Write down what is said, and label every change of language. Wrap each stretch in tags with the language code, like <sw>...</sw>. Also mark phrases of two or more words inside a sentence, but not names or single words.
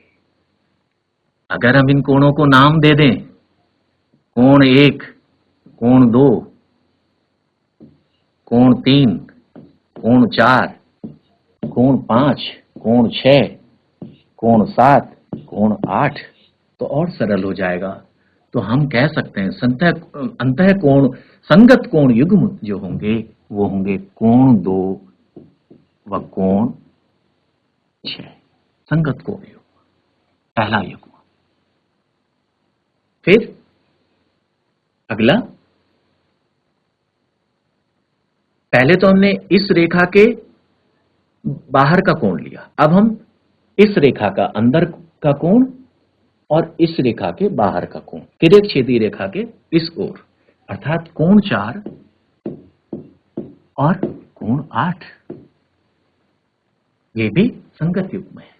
<hi>अगर हम इन कोणों को नाम दे दें, कोण 1, कोण 2, कोण 3, कोण 4, कोण 5, कोण 6, कोण 7, कोण 8, तो और सरल हो जाएगा। तो हम कह सकते हैं अंतः कोण, संगत कोण युग्म जो होंगे वो होंगे कोण 2 व कोण 6, संगत कोण युग्म, पहला युग्म। फिर अगला, पहले तो हमने इस रेखा के बाहर का कोण लिया, अब हम इस रेखा का अंदर का कोण और इस रेखा के बाहर का कोण, तिर्यक छेदी रेखा के इस ओर, अर्थात कोण 4 और कोण 8, ये भी संगत युग्म है।</hi>